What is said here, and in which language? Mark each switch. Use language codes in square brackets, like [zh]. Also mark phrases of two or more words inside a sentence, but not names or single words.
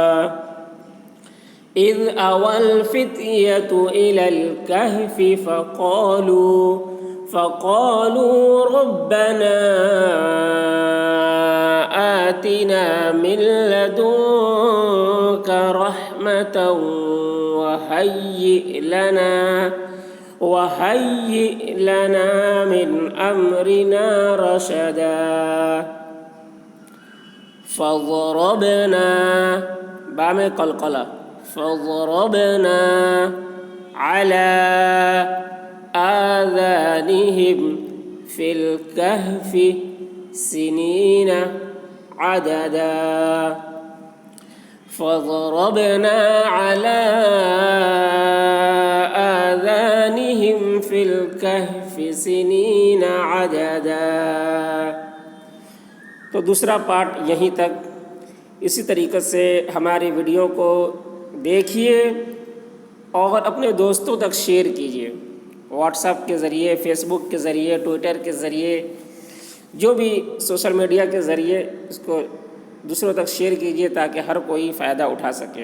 [ar] إذ أوى الفتية إلى الكهف فقالوا ربنا آتنا من لدنك رحمة وهيئ لنا من أمرنا رشدا. فضربنا, [ur] با میں قلقلہ, [ar] فضربنا على آذانهم في الكهف سنين عددا. فضربنا على آذانهم في الكهف سنين عددا. [ur] تو دوسرا پارٹ یہیں تک. اسی طریقے سے ہماری ویڈیو کو دیکھیے اور اپنے دوستوں تک شیئر کیجیے، واٹس ایپ کے ذریعے، فیس بک کے ذریعے، ٹویٹر کے ذریعے، جو بھی سوشل میڈیا کے ذریعے اس کو دوسروں تک شیئر کیجیے تاکہ ہر کوئی فائدہ اٹھا سکے۔